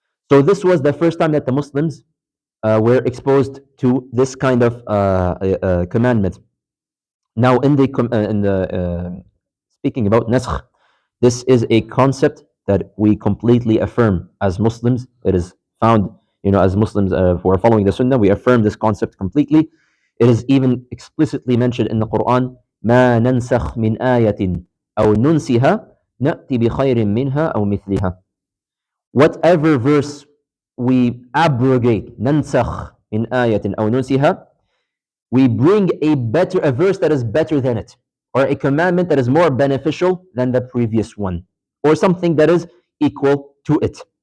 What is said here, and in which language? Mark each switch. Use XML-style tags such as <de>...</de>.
<en>So this was the first time that the Muslims were exposed to this kind of commandment. Now, in the speaking about naskh, this is a concept that we completely affirm as Muslims. It is found, as Muslims who are following the Sunnah, we affirm this concept completely. It is even explicitly mentioned in the Quran,</en> <ar>ما ننسخ من آية أو ننسها نأتي بخير منها أو مثلها.</ar> <en>Whatever verse we abrogate,</en> <ar>ننسخ من آية أو ننسها,</ar> <en>we bring a verse that is better than it, or a commandment that is more beneficial than the previous one, or something that is equal to it.</en>